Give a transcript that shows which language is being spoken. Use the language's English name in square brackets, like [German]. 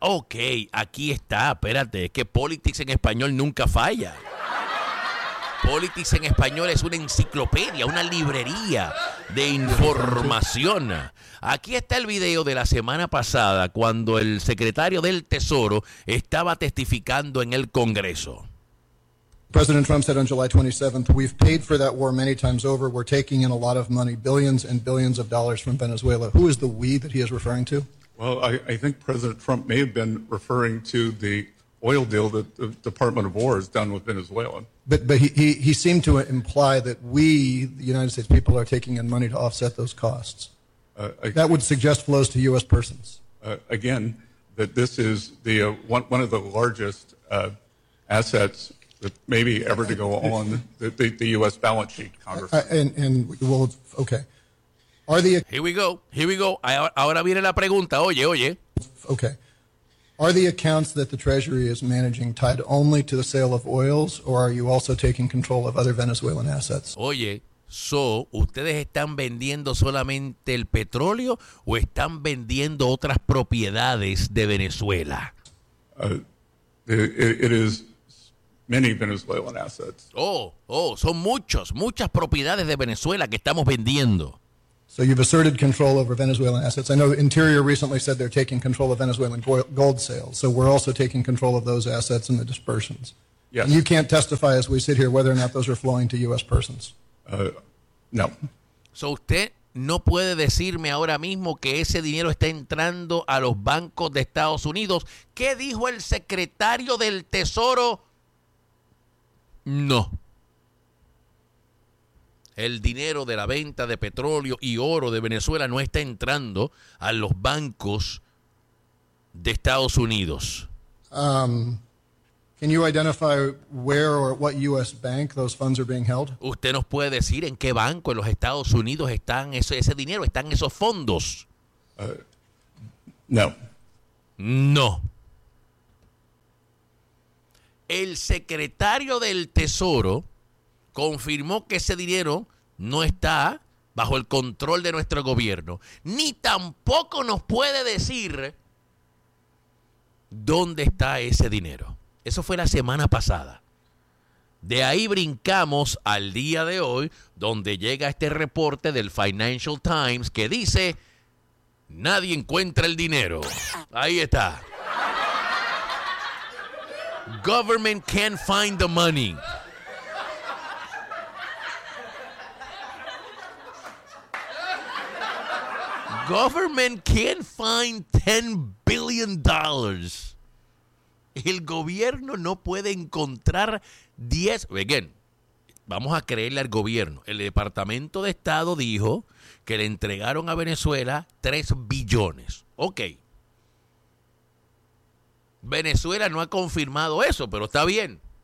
[Spanish] Ok, aquí está, espérate, es que Politics en Español nunca falla. Politics en Español es una enciclopedia, una librería de información. Aquí está el video de la semana pasada cuando el secretario del Tesoro estaba testificando en el Congreso. [English] President Trump said on July 27th, we've paid for that war many times over. We're taking in a lot of money, billions and billions of dollars from Venezuela. Who is the we that he is referring to? Well, I think President Trump may have been referring to the oil deal that the Department of War has done with Venezuela. But he seemed to imply that we, the United States people, are taking in money to offset those costs. That would suggest flows to U.S. persons. Again, that this is the one of the largest assets that maybe ever to go on the U.S. balance sheet, Congressman. Here we go. [Spanish] Ahora viene la pregunta. Oye. Okay. [English] Are the accounts that the Treasury is managing tied only to the sale of oils, or are you also taking control of other Venezuelan assets? [Spanish] Oye, so, ¿ustedes están vendiendo solamente el petróleo o están vendiendo otras propiedades de Venezuela? [English] It is many Venezuelan assets. [Spanish] Oh, son muchas propiedades de Venezuela que estamos vendiendo. [English] So you've asserted control over Venezuelan assets. I know Interior recently said they're taking control of Venezuelan gold sales. So we're also taking control of those assets and the dispersions. Yes. And you can't testify as we sit here whether or not those are flowing to U.S. persons. No. [Spanish] So usted no puede decirme ahora mismo que ese dinero está entrando a los bancos de Estados Unidos. ¿Qué dijo el secretario del Tesoro? No. El dinero de la venta de petróleo y oro de Venezuela no está entrando a los bancos de Estados Unidos. [English] Can you identify where or what U.S. bank those funds are being held? [Spanish] ¿Usted nos puede decir en qué banco en los Estados Unidos están ese dinero, están esos fondos? No. El secretario del Tesoro confirmó que ese dinero no está bajo el control de nuestro gobierno. Ni tampoco nos puede decir dónde está ese dinero. Eso fue la semana pasada. De ahí brincamos al día de hoy, donde llega este reporte del Financial Times que dice: nadie encuentra el dinero. Ahí está. [English] Government can't find the money. Government can't find $10 billion. [Spanish] El gobierno no puede encontrar 10. Again, vamos a creerle al gobierno. El Departamento de Estado dijo que le entregaron a Venezuela 3 billones. Ok. Venezuela no ha confirmado eso, pero está bien.